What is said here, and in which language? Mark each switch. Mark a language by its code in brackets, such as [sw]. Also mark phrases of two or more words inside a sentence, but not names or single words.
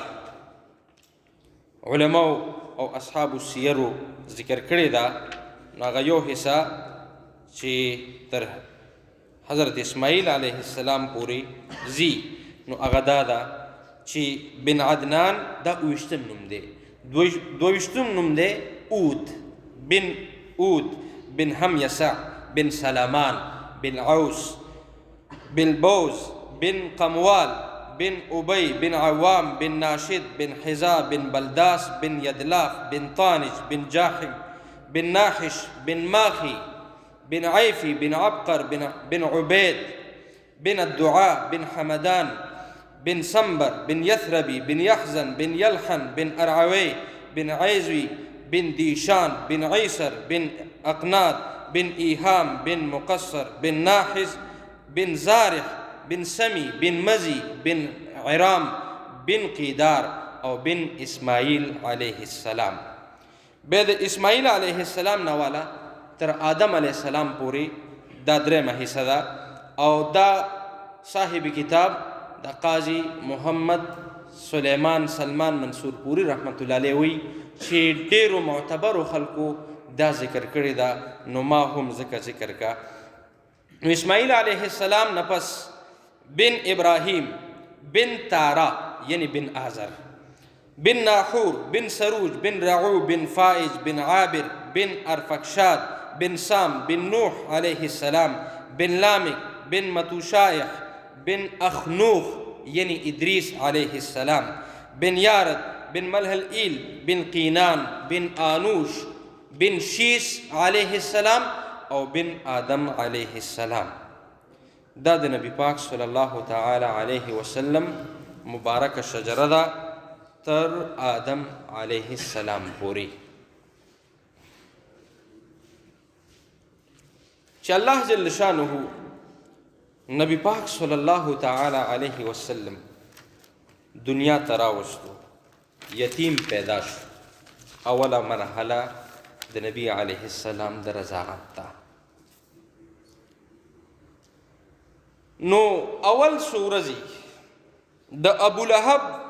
[ps] علماء او اصحاب السیرو ذکر کړی دا نو هغه یو حصہ چې تر حضرت اسماعیل [ar] علیه السلام [ps] پورې زی نو هغه دا ده چې بن عدنان دا اویشتم نوم دی دویشتم نوم دی اود بن حمیسع بن سلامان بن عوس بن بوز بن قموال بن أبي بن عوام بن ناشد بن حزا بن بلداس بن يدلاف بن طانج بن جاحم بن ناحش بن ماخي بن عيفي بن عبقر بن عبيد بن الدعاء بن حمدان بن سنبر بن يثربي بن يحزن بن يلحن بن أرعوي بن عيزوي بن ديشان بن عيسر بن أقناد بن إيهام بن مقصر بن ناحز بن زارح بن سمي بن مزي بن عرام بن قيدار او بن اسماعيل [ar] عليه السلام [ps] بعد اسماعيل [ar] عليه السلام [ps] نوالا تر آدم [ar] عليه السلام [ps] پوری دا درېمه حصه ده او دا صاحب کتاب د قاضي محمد سلیمان سلمان منصور پوری [ar] رحمت الله علیه [ps] وی چې ډېرو معتبرو خلکو دا ذکر کړی ده نو ما هم ځکه ذکر کا نو اسماعیل [ar] علیه السلام [ps] نه پس بن ابراهیم بن تارا یعنی بن آزر بن ناحور بن سروج بن رعو بن فائج بن عابر بن ارفکشاد بن سام بن نوح [ar] علیه السلام [ps] بن لامک بن متوشایخ بن اخنوخ یعنی ادریس [ar] علیه السلام [ps] بن یارد بن ملهلئیل بن قینان بن آنوش بن شیس [ar] علیه السلام [ps] او بن آدم [ar] علیه السلام [ps] دا د نبی پاک [ar] صلی الله تعالی علیه وسلم [ps] مبارک شجره ده تر آدم [ar] علیه السلام [ps] پوری چې الله [ar] جل شانه [ps] نبی پاک [ar] صلی الله تعالی علیه وسلم [ps] دنیا ته راوستو یتیم پیدا شو اوله مرحله د نبی [ar] علیه السلام [ps] د رضاعت ته نو اول سورزی د ابو لهب